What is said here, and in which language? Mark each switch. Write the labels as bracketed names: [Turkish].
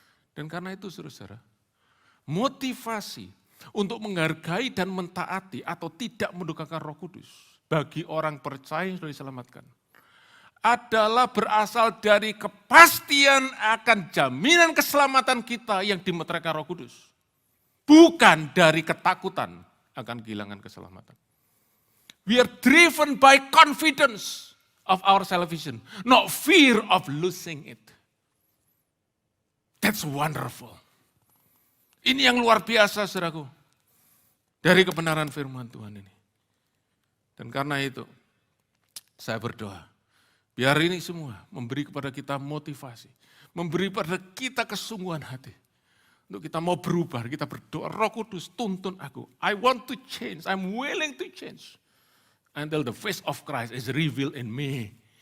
[Indonesian] Dan karena itu, saudara-saudara, motivasi untuk menghargai dan mentaati atau tidak mendukakan Roh Kudus bagi orang percaya yang sudah diselamatkan adalah berasal dari kepastian akan jaminan keselamatan kita yang dimeteraikan Roh Kudus. Bukan dari ketakutan akan kehilangan keselamatan. [English] We are driven by confidence of our salvation, not fear of losing it. That's wonderful. [Indonesian] Ini yang luar biasa, saudaraku, dari kebenaran firman Tuhan ini. Dan karena itu, saya berdoa, biar ini semua memberi kepada kita motivasi. memberi pada kita kesungguhan hati. Untuk kita mau berubah, kita berdoa, Roh Kudus tuntun aku. [English] I want to change, I'm willing to change. Until the face of Christ is revealed in me.